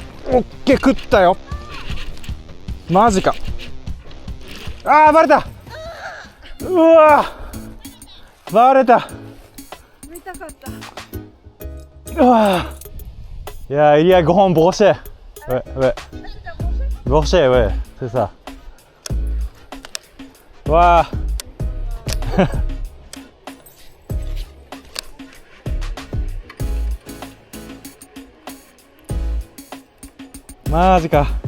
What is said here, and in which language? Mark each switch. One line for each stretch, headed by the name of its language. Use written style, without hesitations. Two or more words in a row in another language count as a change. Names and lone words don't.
Japanese: オッケー、食ったよ。マジか。あー、バレた。うわー、バレた。見たかった。
French: うわー、ja, il y a grand brochet. Ouais, ouais. Brochet, ouais, c'est ça. Waouh. Magica.